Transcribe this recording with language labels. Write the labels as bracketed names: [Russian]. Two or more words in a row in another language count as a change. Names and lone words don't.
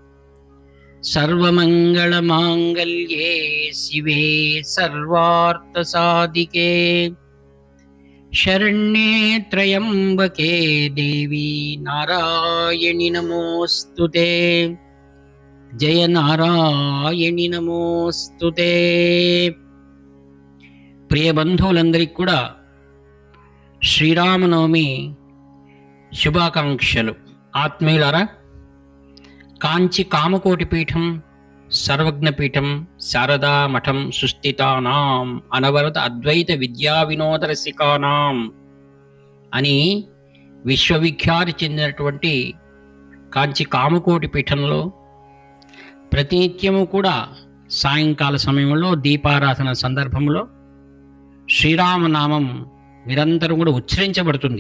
[Sanskrit] सर्वमङ्गलमाङ्गल्ये शिवे सर्वार्थसाधिके शरण्ये त्र्यम्बके देवी नारायणि नमोऽस्तुते। जय नारायणि नमोऽस्तुते। [Telugu] ప్రియ బంధువులందరికీ కూడా శ్రీరామనవమి శుభాకాంక్షలు. ఆత్మీయులారా, కాంచి కామకోటి పీఠం సర్వజ్ఞపీఠం శారదా మఠం [Sanskrit] సుస్థితానాం అనవరత అద్వైత విద్యా వినోద రసికానాం [Telugu] అని విశ్వవిఖ్యాతి చెందినటువంటి కాంచి కామకోటి పీఠంలో ప్రతినిత్యము కూడా సాయంకాల సమయంలో దీపారాధన సందర్భంలో శ్రీరామనామం నిరంతరం కూడా ఉచ్చరించబడుతుంది.